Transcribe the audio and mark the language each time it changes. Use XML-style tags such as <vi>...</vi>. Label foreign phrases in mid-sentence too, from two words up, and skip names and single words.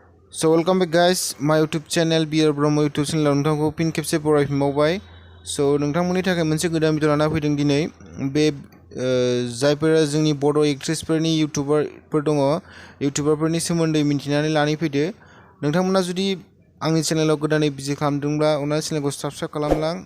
<en>So welcome back guys, my YouTube channel Beer Bromo YouTube channel</en> <brx>नोंथांखौ फिन खेबसे बरायफिनबावबाय। So नोंथांमोननि थाखाय मोनसे गोदान भिडिअ लाना फैदों दिनै। बे जायफोरा जोंनि बड' एक्ट्रेसफोरनि इउटिउबारफोर दङ, इउटिउबारफोरनि सोमोन्दै मिन्थिनानै लानानै फैदो। नोंथांमोना जुदि आंनि चेनेलाव गोदानै भिजिट खालामदोंब्ला अन्नानै चेनेलखौ साबस्क्राइब खालामलां।</brx>